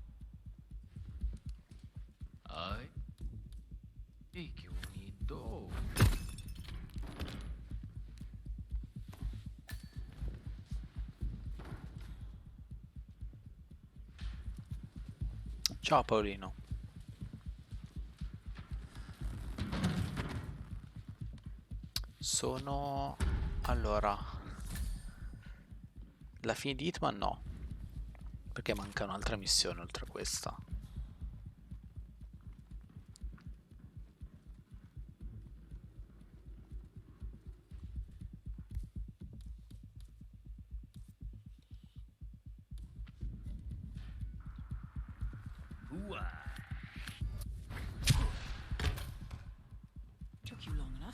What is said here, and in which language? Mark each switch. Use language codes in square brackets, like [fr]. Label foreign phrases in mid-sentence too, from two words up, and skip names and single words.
[es] Ay. ¡Y qué bonito! [it] Ciao Paolino. Sono... Allora... La fine di Hitman no. Perché manca un'altra missione oltre a questa. [en] Took you long enough?